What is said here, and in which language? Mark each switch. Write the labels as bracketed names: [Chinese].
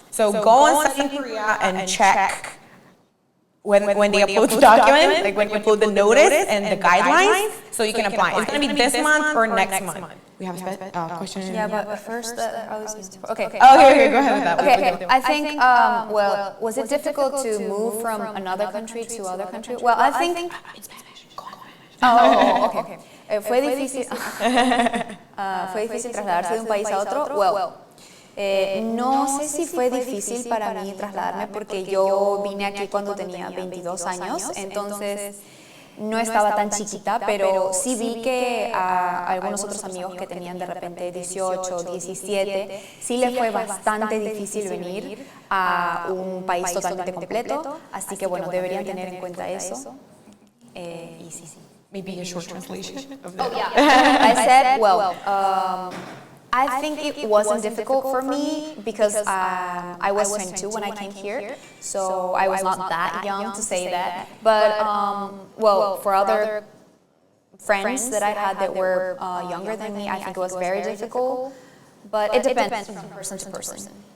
[English] So go on Study in Korea and check when they upload the document, like when you upload the notice and the guidelines, so you can apply. It's going to be this month or next month. We have a question. Yeah, but first, okay. Okay, go ahead with that. Okay, I think, well, was it difficult to move from another country to other country? Well, I think... Oh, okay. [Spanish] Fue difícil trasladarse de un país a otro. Well, no sé si fue difícil para mí trasladarme porque yo vine aquí cuando tenía 22 años, entonces no estaba tan chiquita, pero sí vi que a algunos otros amigos que tenían de repente 18, 17, sí les fue bastante difícil venir a un país totalmente completo, así que bueno, deberían tener en cuenta eso. Y sí. [English] Maybe a short translation of that. Oh, yeah. I said, well, I think it wasn't difficult for me because I was 22 when I came here, so I was not that young to say that. But, well, for other friends that I had that were younger than me, I think it was very difficult, but it depends from person to person.